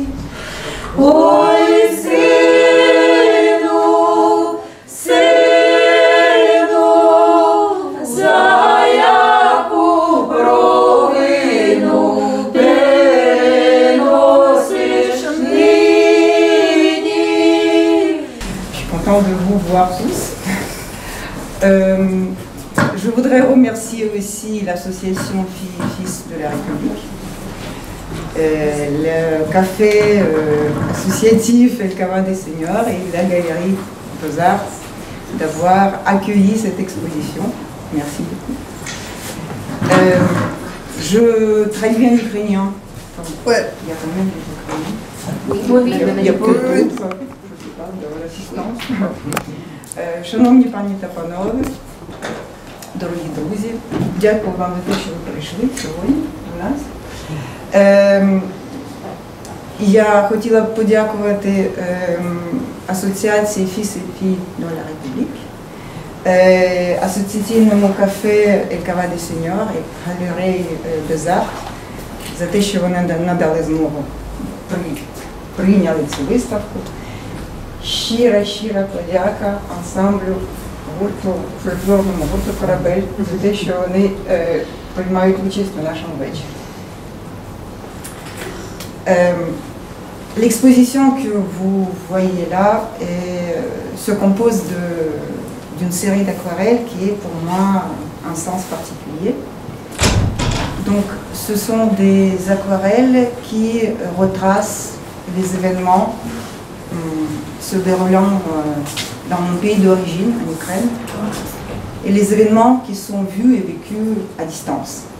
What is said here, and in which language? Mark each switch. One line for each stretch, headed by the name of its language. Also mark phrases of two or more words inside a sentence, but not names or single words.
Ukrainian: Ой, сину, за яку провину переносиш нині.
French: Je suis contente de vous voir tous. Je voudrais remercier aussi l'association Filles et Fils de la République, le café associatif El Caban des Seigneurs et la galerie Beaux-Arts d'avoir accueilli cette exposition. Merci beaucoup. Je traduis bien l'ukrainien. Ouais. Il y a quand même des Ukrainiens. Il y a peu d'autres, je ne sais pas, de l'assistance.
Ukrainian: Шановні пані та панове, дорогі друзі, дякую вам за те, що ви прийшли сьогодні до нас. Я хотіла б подякувати асоціації Fils et Filles de la République, асоціаційному кафе El Caban des Seigneurs і галереї Beaux-Arts за те, що вони надали змогу, прийняли цю виставку. Щира подяка ансамблю гурту, фольклорному гурту «Корабель» за те, що вони приймають участь у нашому вечорі.
French: L'exposition que vous voyez là se compose d'une série d'aquarelles qui est pour moi un sens particulier. Donc ce sont des aquarelles qui retracent les événements se déroulant dans mon pays d'origine, en Ukraine, et les événements qui sont vus et vécus à distance.